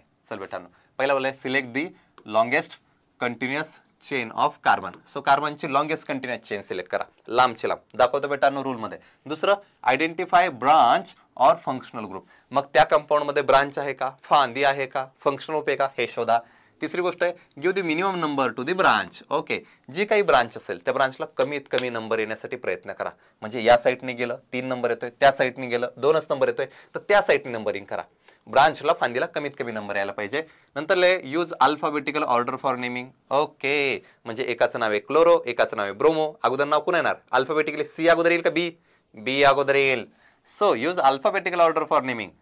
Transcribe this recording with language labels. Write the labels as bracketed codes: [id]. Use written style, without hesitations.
[mr] चल बेटांनो पहिला वाला आहे [en] Select the longest continuous chain of carbon. [mr] So कार्बनची longest continuous chain select करा. लांबची लांब दाखवतो बेटांनो रूल मध्ये. दुसरं [en] Identify branch और functional group. [mr] मग त्या कंपाऊंड मध्ये ब्रांच आहे का, फांदी आहे का, फंक्शनल ग्रुप आहे का हे शोधा. तिसरी गोष्ट आहे [en] Give the minimum number to the branch. [mr] Okay. जी काही ब्रांच असेल त्या ब्रांचला कमीत कमी नंबर येण्यासाठी प्रयत्न करा. म्हणजे या साईडने गेलं 3 नंबर येतोय, त्या साईडने गेलं 2च नंबर येतोय तर त्या साईडने नंबरिंग करा. ब्रांचला फांदीला कमीत कमी नंबर यायला पाहिजे. [en] नंतर use alphabetical order for naming. Okay. [mr] म्हणजे एकाचं नाव आहे क्लोरो, एकाचं नाव आहे ब्रोमो. अगोदर नाव कोण येणार? अल्फाबेटिकली C अगोदर येईल का B? बी अगोदर येईल. [en] So use alphabetical order for naming.